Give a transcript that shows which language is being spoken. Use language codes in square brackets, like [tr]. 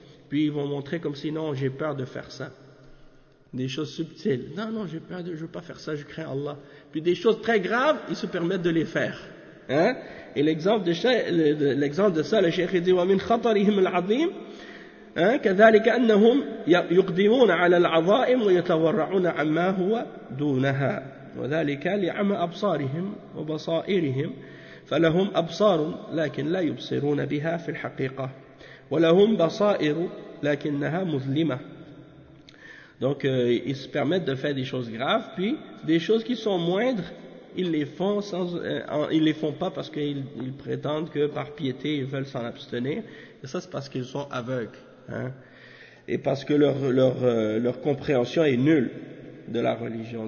[fr] Puis ils vont montrer comme si non, j'ai peur de faire ça. Des choses subtiles. Non, j'ai peur de, je ne veux pas faire ça, je crains Allah. Puis des choses très graves, ils se permettent de les faire. Et l'exemple de ça, le Cheikh dit [ar] وَمِنْ خَطَرِهِمْ الْعَظِيمِ كَذَلِكَ أَنَّهُمْ يُقْدِمُونَ عَلَى الْعَظَائِمُ وَيَتَوَرَّعُونَ عَمَّا هُوَ دُونَهَا وَذَلِكَ لِعَمَى أَبْصَارِهِمْ وَبَصَائِرِهِمْ فَلَهُمْ أَبْصَارٌ لَكِنْ لَا يُبْصِرُونَ بِهَا فِي الْحَقِيقَةِ ولهم بصائر لكنها مظلمة. [fr] Donc ils se permettent de faire des choses graves, puis des choses qui sont moindres, ils les font pas parce qu'ils prétendent que par piété ils veulent s'en abstenir. Et ça c'est parce qu'ils sont aveugles, et parce que leur compréhension est nulle de la religion.